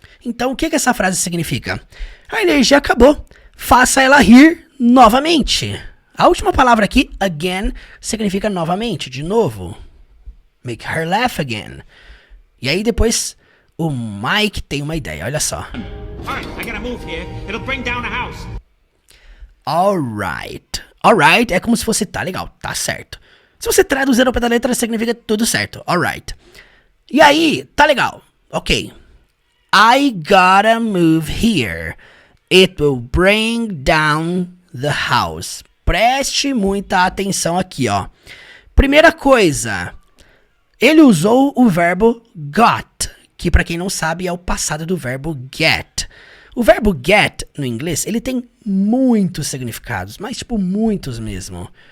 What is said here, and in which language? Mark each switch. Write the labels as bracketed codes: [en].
[pt] Então, o que essa frase significa? A energia acabou. Faça ela rir novamente. A última palavra aqui, again, significa novamente, de novo. [en] Make her laugh again. [pt] E aí depois, o Mike tem uma ideia, olha só. [en] Alright, I gotta move here. It'll bring down the house. Alright. [pt] Alright é como se fosse tá legal, tá certo. Se você traduzir ao pé da letra, significa tudo certo. [en] Alright. [pt] E aí, tá legal. [en] Ok. I gotta move here. It will bring down the house. [pt] Preste muita atenção aqui, ó. Primeira coisa, ele usou o verbo got, que para quem não sabe é o passado do verbo get. O verbo get, no inglês, ele tem muitos significados, mas tipo muitos mesmo.